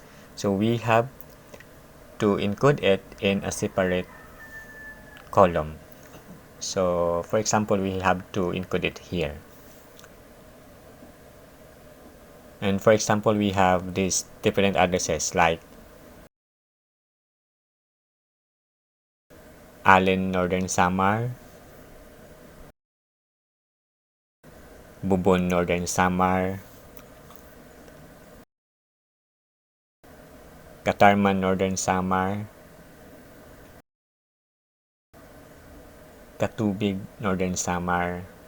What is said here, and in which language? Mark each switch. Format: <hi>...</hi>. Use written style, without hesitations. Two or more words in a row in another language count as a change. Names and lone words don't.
<en>So we have to include it in a separate column. So for example, we have to include it here. And for example, we have these different addresses like Allen, Northern Samar, Bubon, Northern Samar, Katarman, Northern Samar, Katubig, Northern Samar,</en>